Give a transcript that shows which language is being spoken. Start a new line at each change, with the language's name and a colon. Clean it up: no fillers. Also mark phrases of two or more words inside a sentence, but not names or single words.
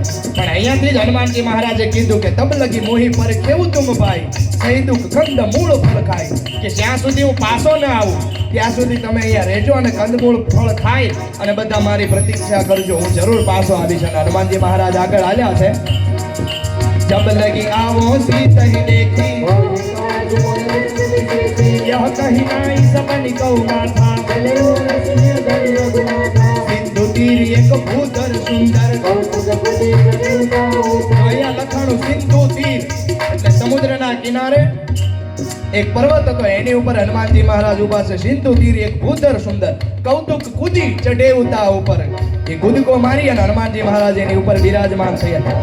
Gujarati: પણ અહીંયાથી જ હનુમાનજી મહારાજે કીધું કે
Hindi: तब लगी मोही पर केवुं तुम भाई सही दुःख कंद मूल फल खाय.
Gujarati: કે જ્યાં સુધી હું પાછો ન આવું ત્યાં સુધી તમે અહીંયા રહેજો અને કંદમૂળ ફળ ખાઈ અને બધા મારી પ્રતીક્ષા કરજો, હું જરૂર પાછો આવીશ. અને હનુમાનજી મહારાજ આગળ હાલ્યા છે.
Hindi: जब लगी आवो सीत ही देखी यह कहीं नाई सबनी कौ माथा सिंधु तीर एक भूधर सुंदर
Gujarati: અહીંયા લખાણું સિંધુ તીર એટલે સમુદ્રના કિનારે એક પર્વત હતો, એની ઉપર હનુમાનજી મહારાજ ઉભા છે.
Hindi: सिंधु तीर एक भूधर सुंदर कौतुक कूदी चढ़े उता ऊपर.
Gujarati: એ કૂદકો મારી અને હનુમાનજી મહારાજ એની ઉપર બિરાજમાન થયા.